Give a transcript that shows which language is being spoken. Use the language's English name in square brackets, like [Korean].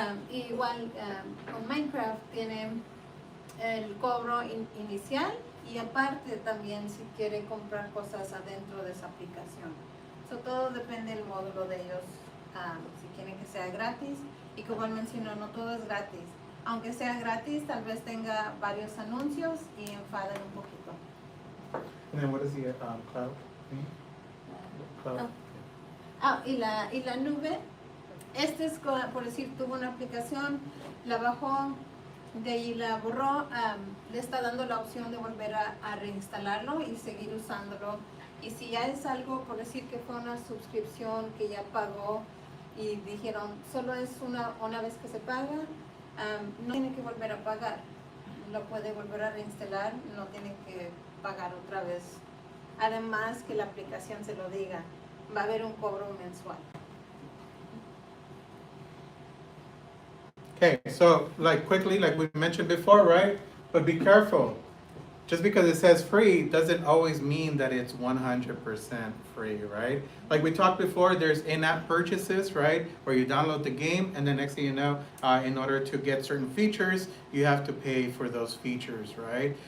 [Spanish] Igual con Minecraft tiene el cobro inicial, y aparte también si quiere comprar cosas adentro de esa aplicación. Todo depende del módulo de ellos, si quieren que sea gratis, y como él mencionó, no todo es gratis. Aunque sea gratis, tal vez tenga varios anuncios y enfaden un poquito. [English] And then what is the cloud thing? Cloud. [Spanish] Y la nube, este es por decir, tuvo una aplicación, la bajó, de ahí la borró, le está dando la opción de volver a reinstalarlo y seguir usándolo. Y si ya es algo, por decir que fue una suscripción que ya pagó y dijeron solo es una vez que se paga, no tiene que volver a pagar, lo puede volver a reinstalar, no tiene que pagar otra vez. Además que la aplicación se lo diga, va a haber un cobro mensual. [English] Okay, so like quickly, like we mentioned before, right? But be careful. Just because it says free doesn't always mean that it's 100% free, right? Like we talked before, there's in-app purchases, right? Where you download the game, and the next thing you know, in order to get certain features, you have to pay for those features, right?